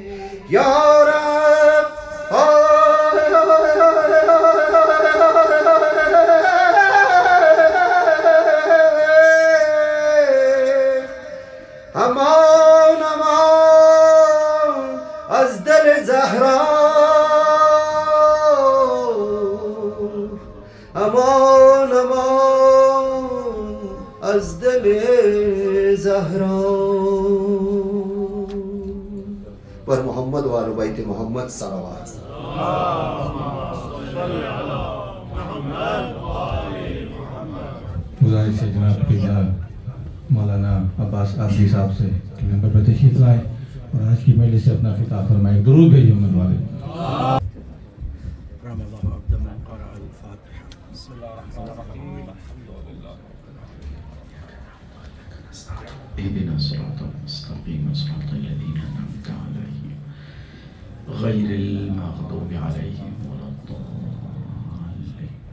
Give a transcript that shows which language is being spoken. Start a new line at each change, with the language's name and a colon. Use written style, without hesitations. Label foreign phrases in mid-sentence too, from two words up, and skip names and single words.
Persian: یا رب امان امان از دل زهرا، امان امان از دل زهرا. پر محمد و آل بیت محمد صلوات.
Urdu: گزارش ہے جناب پیدا مولانا عباس عابدی صاحب سے کہ ممبر پر تشریف لائیں اور آج کی مجلس سے اپنا خطاب فرمائیں. درود بھیجیں محمد والے.
Arabic: رحم الله عبد من قرأ الفاتحة. بسم الله الرحمن الرحيم. الحمد لله. اهدنا الصراط المستقيم صراط الذين أنعمت عليهم غير المغضوب عليهم ولا الضالين.